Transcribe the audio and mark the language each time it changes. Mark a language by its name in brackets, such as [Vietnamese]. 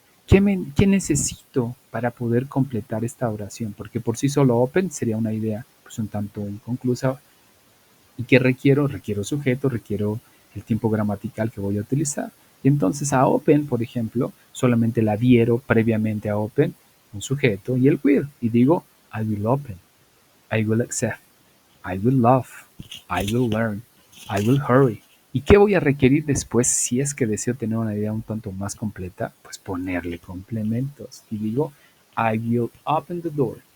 [Spanish] ¿Qué necesito para poder completar esta oración? Porque por sí solo open sería una idea pues un tanto inconclusa. ¿Y qué requiero? Requiero sujeto, requiero el tiempo gramatical que voy a utilizar. Y entonces a open, por ejemplo, solamente la adhiero previamente a open, un sujeto y el will. Y digo, [English] I will open, I will accept, I will love, I will learn, I will hurry. [Spanish] ¿Y qué voy a requerir después si es que deseo tener una idea un tanto más completa? Pues ponerle complementos. Y digo, [English] I will open the door.